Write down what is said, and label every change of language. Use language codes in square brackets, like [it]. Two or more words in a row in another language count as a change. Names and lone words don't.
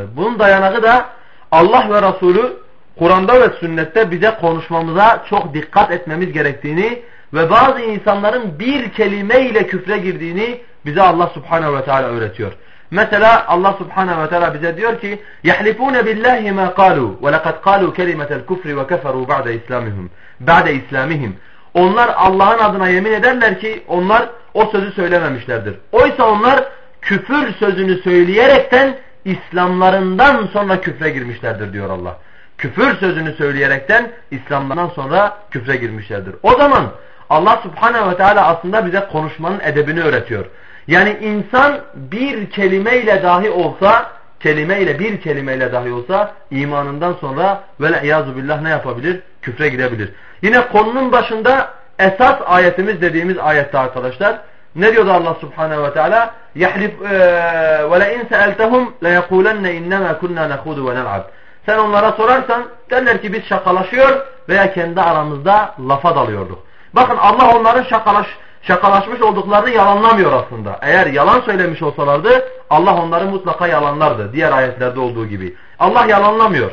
[tr] Bunun dayanağı da Allah ve Resulü Kur'an'da ve sünnette bize konuşmamıza çok dikkat etmemiz gerektiğini ve bazı insanların bir kelimeyle küfre girdiğini bize Allah Subhanahu ve Teala öğretiyor. Mesela Allah Subhanahu ve Teala bize diyor ki [ar] يَحْلِفُونَ بِاللّٰهِ مَا قَالُوا وَلَقَدْ قَالُوا كَلِمَةَ الْكُفْرِ وَكَفَرُوا بَعْدَ إِسْلَامِهِمْ [tr] Onlar Allah'ın adına yemin ederler ki onlar o sözü söylememişlerdir. Oysa onlar küfür sözünü söyleyerekten İslamlarından sonra küfre girmişlerdir diyor Allah. Küfür sözünü söyleyerekten İslam'dan sonra küfre girmişlerdir. O zaman Allah Subhanahu ve Teala aslında bize konuşmanın edebini öğretiyor. Yani insan bir kelimeyle dahi olsa, bir kelimeyle dahi olsa imanından sonra [ar] والعياذ بالله [tr] ne yapabilir? Küfre gidebilir. Yine konunun başında esas ayetimiz dediğimiz ayette arkadaşlar ne diyordu Allah Subhanahu ve Teala? [ar] وَلَاِنْ سَأَلْتَهُمْ لَيَقُولَنَّ اِنَّمَا كُنَّا نَخُودُ وَنَلْعَبْ [tr] Sen onlara sorarsan derler ki biz şakalaşıyor veya kendi aramızda lafa dalıyorduk. Bakın Allah onların şakalaşmış olduklarını yalanlamıyor aslında. Eğer yalan söylemiş olsalardı Allah onları mutlaka yalanlardı. Diğer ayetlerde olduğu gibi. Allah yalanlamıyor.